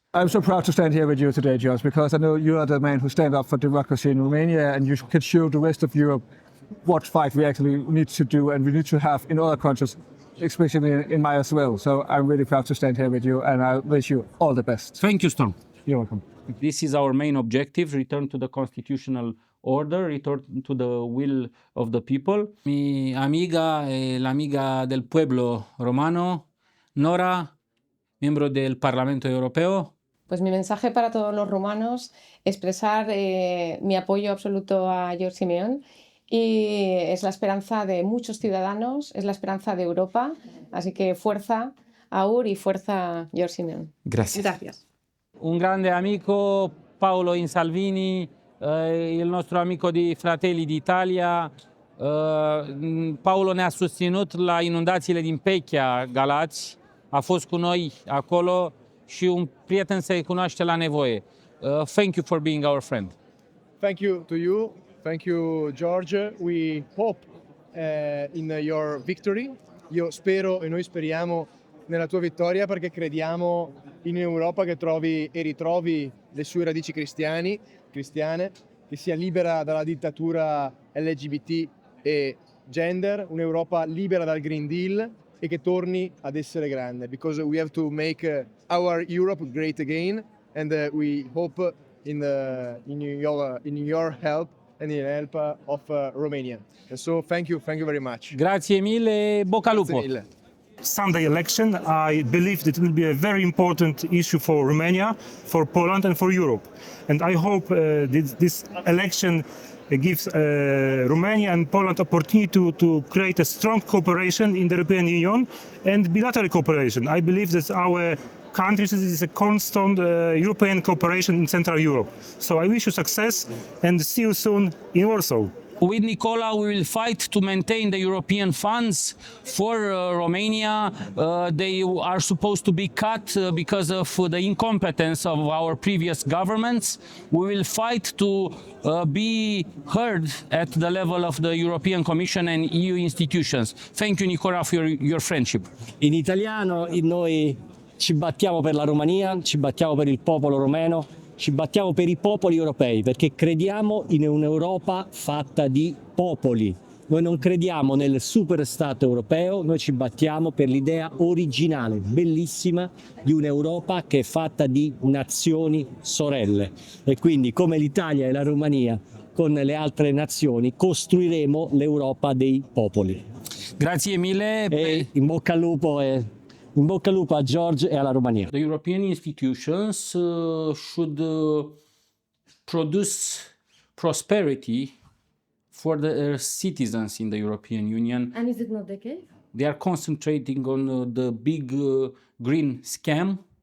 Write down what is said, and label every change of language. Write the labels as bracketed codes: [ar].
[en] I'm so proud to stand here with you today, George, because I know you are the man who stands up for democracy in Romania, and you can show the rest of Europe what fight we actually need to do and we need to have in other countries, especially in mine as well. So I'm really proud to stand here with you, and I wish you all the best. Thank you, Storm. You're welcome. This is our main objective: return to the constitutional order, return to the will of the people. [es] Mi amiga e l'amiga del pueblo romano, Nora, miembro del Parlamento Europeo. Pues mi mensaje para todos los rumanos, expresar mi apoyo absoluto a George Simeón, y es la esperanza de muchos ciudadanos, es la esperanza de Europa, así que fuerza Aur y fuerza George Simeón. Gracias. Gracias. [it] Un grande amico, Paolo Insalvini, il nostro amico di Fratelli d'Italia. [ro] Paolo ne-a susținut la inundațiile din Pechea, Galați, a fost cu noi acolo și un prieten se cunoaște la nevoie. [en] Thank you for being our friend. Thank you to you. Thank you, George. We hope in your victory. [it] Io spero e noi speriamo nella tua vittoria, perché crediamo in un'Europa che trovi e ritrovi le sue radici cristiane, che sia libera dalla dittatura LGBT e gender, un'Europa libera dal Green Deal e che torni ad essere grande. [en] Because we have to make our Europe great again, and we hope in your help and in the help of Romania. And so thank you very much. [it] Grazie mille, bocca al lupo. [en] Sunday election, I believe that it will be a very important issue for Romania, for Poland and for Europe. And I hope this election gives Romania and Poland opportunity to create a strong cooperation in the European Union and bilateral cooperation. I believe that our countries is a constant European cooperation in Central Europe. So I wish you success and see you soon in Warsaw. With Nicola, we will fight to maintain the European funds for Romania. They are supposed to be cut because of the incompetence of our previous governments. We will fight to be heard at the level of the European Commission and EU institutions. Thank you, Nicola, for your friendship. [it] In italiano, noi ci battiamo per la Romania, ci battiamo per il popolo romeno, ci battiamo per i popoli europei, perché crediamo in un'Europa fatta di popoli. Noi non crediamo nel superstato europeo, noi ci battiamo per l'idea originale, bellissima, di un'Europa che è fatta di nazioni sorelle. E quindi, come l'Italia e la Romania, con le altre nazioni, costruiremo l'Europa dei popoli. Grazie mille. E in bocca al lupo in bocca al lupo a George e alla Romania. [en] The European institutions should produce prosperity for the citizens in the European Union. And is it not the case? They are concentrating on the big green scam.